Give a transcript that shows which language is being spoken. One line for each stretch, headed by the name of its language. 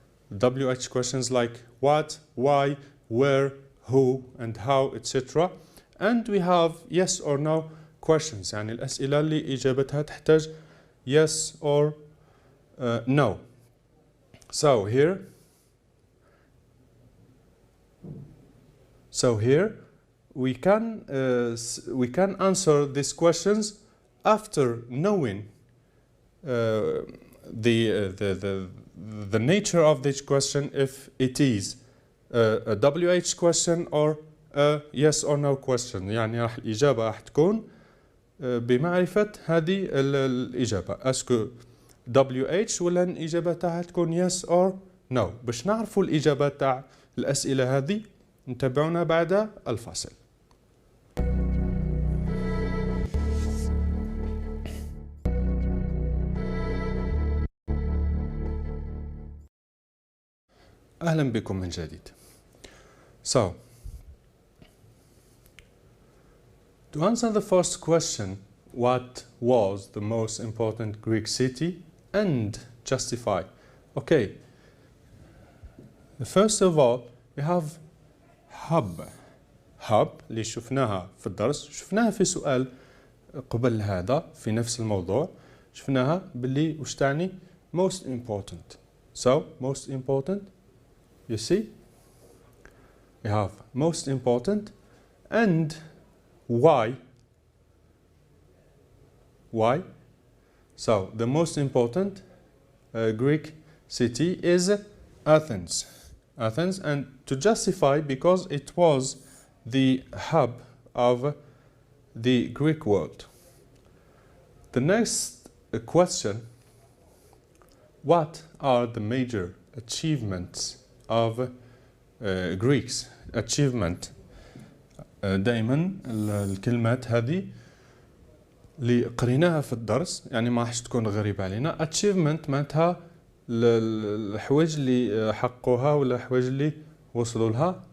English: WH questions like what, why, where, who, and how, etc. And we have yes or no questions.
Arabic: يعني الأسئلة اللي إجابتها تحتاج
English: yes or no. So here we can answer these questions after knowing the nature of this question, if it is a WH question or a yes or no question.
Arabic: يعني راح الإجابة راح تكون بمعرفة هذه الإجابة اسكو WH ولا الإجابة تاعها تكون
English: yes or no.
Arabic: باش نعرفوا الإجابة تاع الأسئلة هذه نتابعونا بعد الفاصل. أهلا بكم من جديد.
English: So, to answer the first question, what was the most important Greek city, and justify. Okay, first of all, we have hub
Arabic: اللي شفناها في الدرس، شفناها في سؤال قبل هذا في نفس الموضوع، شفناها باللي وش تعني
English: most important. So, most important, you see, we have most important and why. So the most important Greek city is Athens, and to justify because it was the hub of the Greek world. The next question, what are the major achievements of Greeks.
Arabic: achievement دائما الكلمات هذه اللي قريناها في الدرس يعني ما راح تكون غريبة علينا. achievement معناتها الحوايج اللي حقوها ولا الحوايج اللي وصلوا لها.